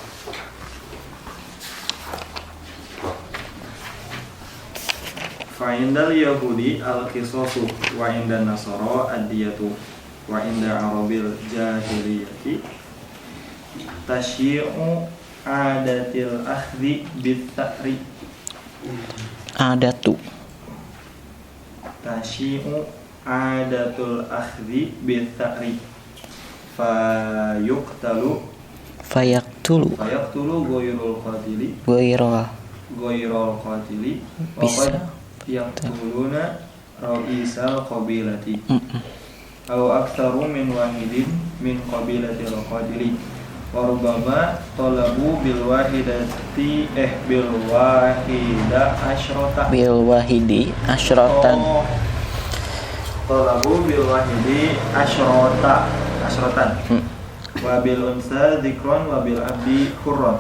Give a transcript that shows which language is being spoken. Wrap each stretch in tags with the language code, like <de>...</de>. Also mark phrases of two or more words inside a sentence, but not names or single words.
<ar>فعند اليهود القصاص وعند النصارى الدية وعند عرب الجاهلية تشيع عادة الأخذ بالثأر. adatu تشيع عادة الأخذ بالثأر فيقتل fayaktulu غير القاتل bisa وقد يقتلون رئيس القبيلة أو أكثر من واحد من قبيلة القاتل وربما طلبوا بالواحدة بالواحد عشرة طلبوا بالواحد عشرة وبالأنثى ذكرا وبالعبد حرا</ar>